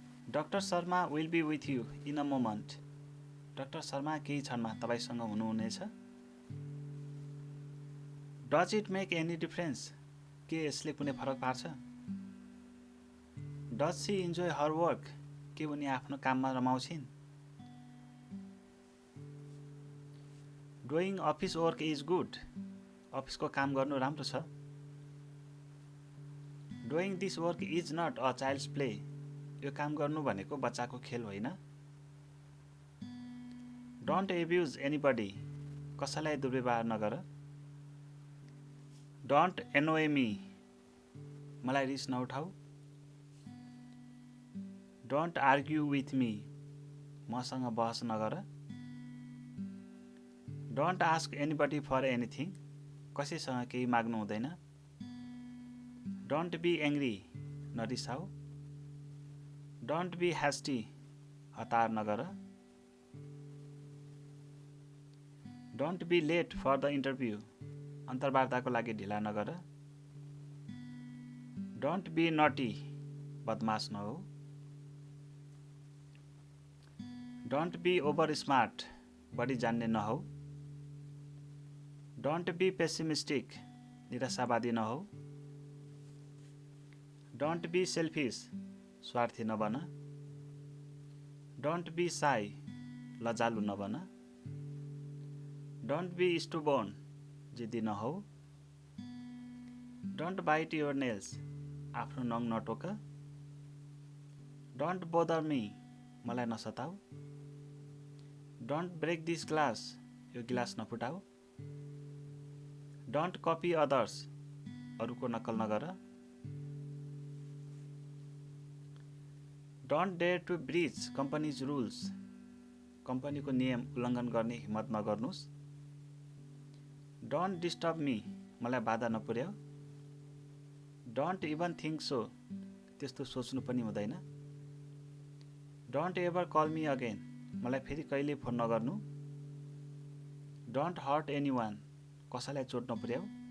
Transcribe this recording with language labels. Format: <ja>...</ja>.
<en>Doctor Sharma will be with you in a moment?</en> <ne>Doctor Sharma केही क्षणमा तपाईँसँग हुनुहुनेछ?</ne> <en>Does it make any difference?</en> <ne>के यसले कुनै फरक पार्छ?</ne> <en>Does she enjoy her work?</en> <ne>के उनी आफ्नो काममा रमाउँछिन्?</ne> <en>Doing office work is good?</en> <ne>अफिसको काम गर्नु राम्रो छ?</ne> <en>Doing this work is not a child's play?</en> <ne>यो काम गर्नु भनेको बच्चाको खेल होइन?</ne> <en>Don't abuse anybody?</en> <ne>कसैलाई दुर्व्यवहार नगर?</ne> <en>Don't annoy me?</en> <ne>मलाई रिस नउठाऊ?</ne> <en>Don't argue with me?</en> <ne>मसँग बहस नगर?</ne> <en>Don't ask anybody for anything?</en> <ne>कसैसँग केही माग्नु हुँदैन?</ne> <en>Don't be angry?</en> <ne>नरिसाऊ?</ne> <en>Don't be hasty?</en> <ne>हतार नगर?</ne> <en>Don't be late for the interview?</en> <ne>अन्तर्वार्ताको लागि ढिला नगर?</ne> <en>Don't be naughty?</en> <ne>बदमास नहो?</ne> <en>Don't be over smart?</en> <ne>बढी जान्ने नहौ?</ne> <en>Don't be pessimistic?</en> <ne>निराशावादी नहौ?</ne> <en>Don't be selfish?</en> <ne>स्वार्थी नबन?</ne> <en>Don't be shy?</en> <ne>लजालु नबन?</ne> <en>Don't be stubborn?</en> <ne>जिद्दी नहौ?</ne> <en>Don't bite your nails?</en> <ne>आफ्नो नङ नटोक?</ne> <en>Don't bother me?</en> <ne>मलाई नसताऊ?</ne> <en>Don't brake this glass?</en> <ne>यो गिलास नफुटाऊ?</ne> <en>Don't copy others?</en> <ne>अरूको नक्कल नगर?</ne> <en>Don't dare to breach company's rules?</en> <ne>कम्पनीको नियम उल्लङ्घन गर्ने हिम्मत नगर्नुस्?</ne> <en>Don't disturb me?</en> <ne>मलाई बाधा नपुर्याऊ?</ne> <en>Don't even think so?</en> <ne>त्यस्तो सोच्नु पनि हुँदैन?</ne> <en>Don't ever call me again?</en> <ne>मलाई फेरि कहिले फोन नगर्नु?</ne> <en>Don't hurt anyone?</en> <ne>कसैलाई चोट नपुर्याऊ?</ne>